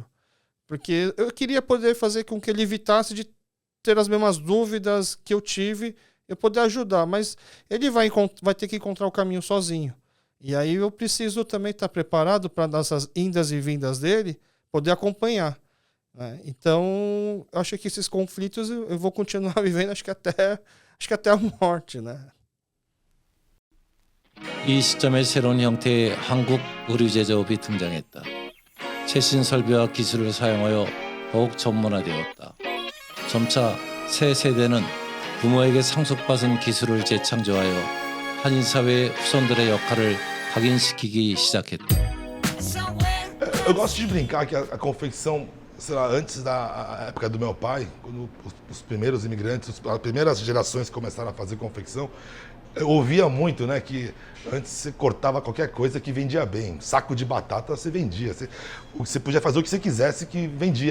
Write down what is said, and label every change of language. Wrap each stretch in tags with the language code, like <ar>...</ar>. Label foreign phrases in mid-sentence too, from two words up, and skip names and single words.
<pt>Porque eu queria poder fazer com que ele evitasse de ter as mesmas dúvidas que eu tive, eu poder ajudar, mas ele vai ter que encontrar o caminho sozinho. E aí eu preciso também estar preparado para nessas indas e vindas dele, poder acompanhar. Né? Então, eu acho que esses conflitos eu vou continuar vivendo, acho que até a morte, né?</pt> <ko>이 시점에 새로운 형태의 한국 의류 제조업이 등장했다. 최신 설비와 기술을 사용하여 더욱 전문화되었다. 점차 새 세대는 부모에게 상속받은 기술을 재창조하여 한인 사회의 후손들의 역할을 각인시키기 시작했다.</ko> <pt>Eu gosto de brincar que a confecção, sei lá, antes da época do meu pai, quando os primeiros imigrantes, as primeiras gerações começaram a fazer confecção, eu ouvia muito, né, que antes você cortava qualquer coisa que vendia bem. Saco de batata você vendia. Você podia fazer o que você quisesse que vendia.</pt>